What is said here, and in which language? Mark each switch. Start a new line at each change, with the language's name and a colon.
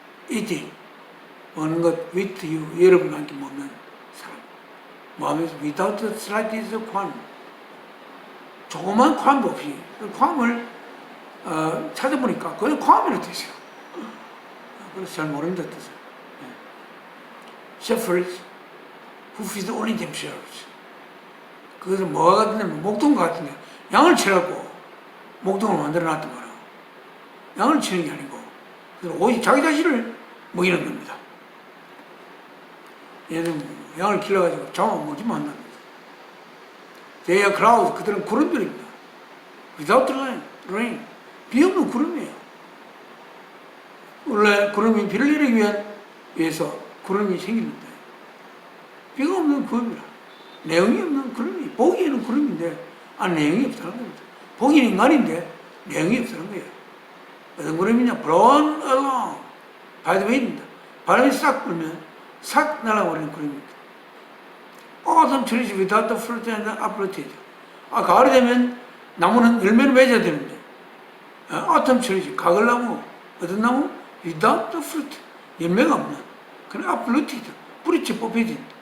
English: eating,
Korean: 먹는 것
English: with you,
Korean: 여러분과 함께 먹는 사람. 마음에서
English: without the slightest qualm,
Korean: 조그만 괌도 없이, 그 괌을 찾아보니까 그건 괌이라고 뜻이에요. 그래서 잘 모른다 뜻이에요.
English: Shepherds who feed only themselves.
Korean: 그것은 뭐가 같은데, 목동 같은데 양을 치라고 목동을 만들어 놨단 말이에요. 양을 치는 게 아니고 오직 자기 자신을 먹이는 겁니다. 얘는 양을 길러가지고 잠을 먹지 못한답니다.
English: They are clouds,
Korean: 그들은 구름들입니다.
English: Without rain,
Korean: 비 없는 구름이에요. 원래 구름이 비를 내리기 위해서 구름이 생기는데 비가 없는 구름이라, 내용이 없는 구름이, 보기에는 구름인데 내용이 없다는 겁니다. 보기는 인간인데 내용이 없다는 거예요. 어떤 구름이냐?
English: blown along by the wind
Korean: 입니다. 바람이 싹 불면 싹 날아버리는 구름입니다.
English: Autumn trees without the fruit and uprooted.
Korean: 가을이 되면 나무는 열매를 맺어야 되는데
English: autumn trees,
Korean: 가을나무, 어떤 나무?
English: without the fruit,
Korean: 열매가 없는, 그런
English: uprooted,
Korean: 뿌리째 뽑혀진.